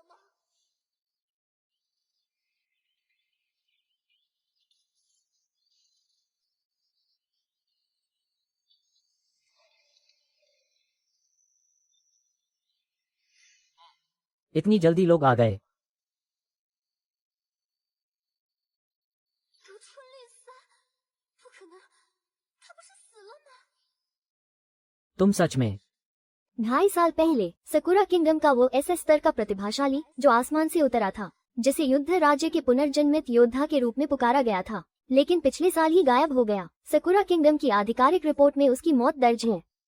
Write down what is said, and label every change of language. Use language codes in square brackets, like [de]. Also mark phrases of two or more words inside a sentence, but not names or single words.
[hi] इतनी जल्दी लोग आ गए। [zh] 如春丽三，不可能，他不是死了吗？ [hi] तुम सच में 2.5 साल पहले सकुरा किंगडम का वो SS स्तर का प्रतिभाशाली जो आसमान से उतरा था, जिसे युद्ध राज्य के पुनर्जन्मित योद्धा के रूप में पुकारा गया था, लेकिन पिछले साल ही गायब हो गया। सकुरा किंगडम की आधिकारिक रिपोर्ट में उसकी मौत दर्ज है।